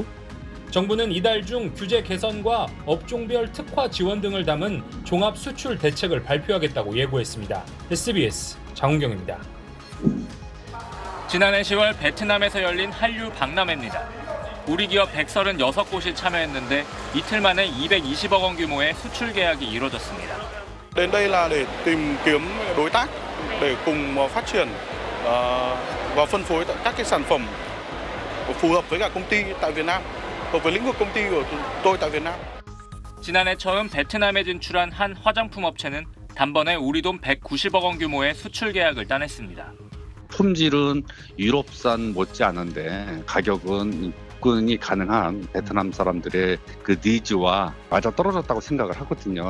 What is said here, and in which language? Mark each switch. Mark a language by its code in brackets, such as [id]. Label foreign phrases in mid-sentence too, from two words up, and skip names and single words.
[ko] 정부는 이달 중 규제 개선과 업종별 특화 지원 등을 담은 종합 수출 대책을 발표하겠다고 예고했습니다. SBS 장훈경입니다. 지난해 10월 베트남에서 열린 한류 박람회입니다. 우리 기업 136곳이 참여했는데 이틀 만에 220억 원 규모의 수출 계약이 이루어졌습니다. [vi] Đến đây là để tìm kiếm đối tác để cùng phát triển và phân phối các cái sản phẩm phù hợp với cả công ty tại Việt Nam, hợp với lĩnh vực công ty của tôi tại Việt Nam. [ko] 지난해 처음 베트남에 진출한 한 화장품 업체는 단번에 우리 돈 190억 원 규모의 수출 계약을 따냈습니다. 품질은 유럽산 못지않은데 가격은 접근이 가능한 베트남 사람들의 그 니즈와 맞아떨어졌다고 생각을 하거든요.